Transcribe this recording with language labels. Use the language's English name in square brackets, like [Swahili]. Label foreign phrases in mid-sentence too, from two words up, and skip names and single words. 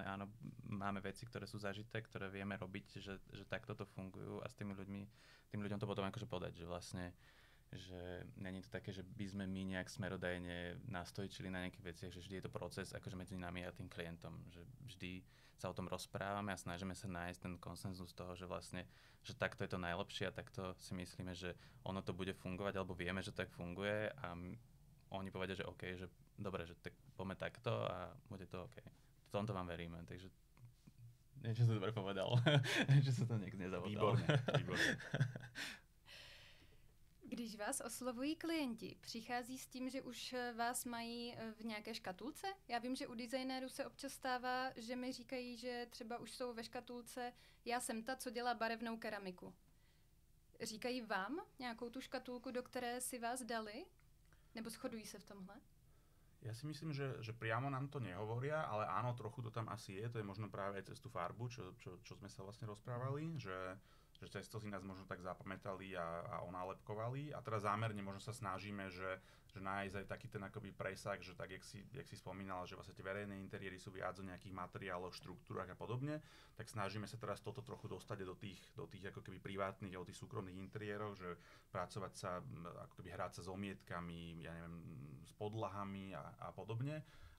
[Slovak] Áno, máme veci, ktoré sú zažité, ktoré vieme robiť, že takto to fungujú a s tým ľuďom to potom akože podať, že vlastne že není to také, že by sme my nejak smerodajne nastojčili na nejakých veciach, že vždy je to proces akože medzi nami a tým klientom, že vždy sa o tom rozprávame a snažíme sa nájsť ten konsenzus toho, že vlastne, že takto je to najlepšie a takto si myslíme, že ono to bude fungovať, alebo vieme, že tak funguje a oni povedia, že OK, že dobre, že tak poďme takto a bude to OK. V tomto vám veríme, takže niečo som dobre povedal, že sa to niekde nezavotal. Výborné. [Czech] Když vás oslovují klienti, přichází s tím, že už vás mají v nějaké škatulce? Já vím, že u designérů se občas stává, že mi říkají, že třeba už jsou ve škatulce, já jsem ta, co dělá barevnou keramiku. Říkají vám nějakou tu škatulku, do které si vás dali? Nebo shodují se v tomhle? [Slovak] Ja si myslím, že priamo nám to nehovoria, ale áno, trochu to tam asi je. To je možno práve aj cez tú farbu, čo sme sa vlastne rozprávali, že cez to si nás možno tak zapamätali a onálepkovali. A teraz zámerne možno sa snažíme, že nájsť aj taký ten akoby presah, že tak, jak si spomínala, že vlastne tie verejné interiéry sú viac o nejakých materiáloch, štruktúrach a podobne, tak snažíme sa teraz toto trochu dostať do tých ako keby privátnych, do tých súkromných interiérov, že pracovať sa, ako keby hrať sa s omietkami, ja neviem, s podlahami a podobne.